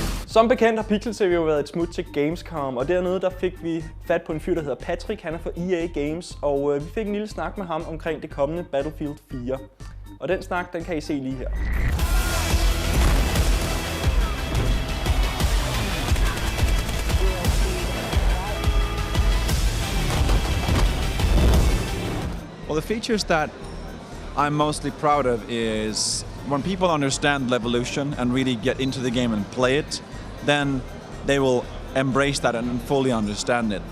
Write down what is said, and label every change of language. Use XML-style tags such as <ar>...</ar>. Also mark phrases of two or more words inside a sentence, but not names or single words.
<da>Som bekendt har Pixel.tv jo været et smut til gamescom, og dernede der fik vi fat på en fyr, der hedder Patrick. Han er fra EA Games, og vi fik en lille snak med ham omkring det kommende Battlefield 4. Og den snak, den kan I se lige her.</da> <en>Well, the features that I'm mostly proud of is when people understand Levolution and really get into the game and play it, then they will embrace that and fully understand it.</en>